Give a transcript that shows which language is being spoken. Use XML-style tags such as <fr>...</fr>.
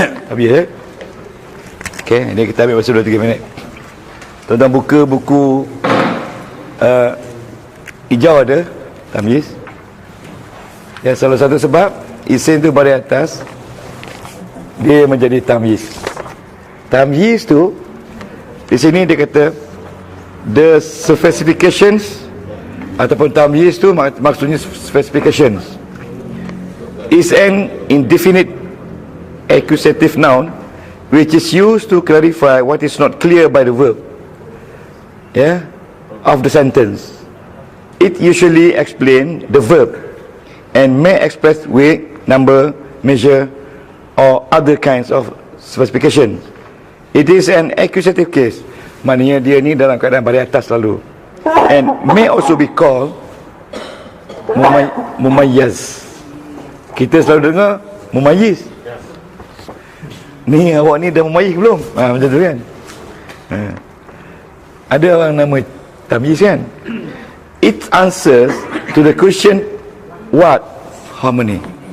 <ms>Habis, ya. Okey, ini kita ambil masa 2-3 minit. Tuan-tuan buka buku hijau ada tamyiz. Ya, salah satu sebab isim tu baris atas dia menjadi tamyiz. Tamyiz tu di sini dia kata the specifications, ataupun tamyiz tu maksudnya specifications,</ms> <en>is an indefinite accusative noun which is used to clarify what is not clear by the verb, yeah, of the sentence. It usually explains the verb and may express weight, number, measure, or other kinds of specification. It is an accusative case,</en> <ms>maknanya dia ni dalam keadaan baris atas selalu,</ms> <en>and may also be called mumayyiz.</en> <ms>Kita selalu dengar mumayyiz. Ni awak ni dah mumayyiz belum? Macam tu kan. Ada orang nama tamyiz kan.</ms> <en>It answers to the question what, how many.</en>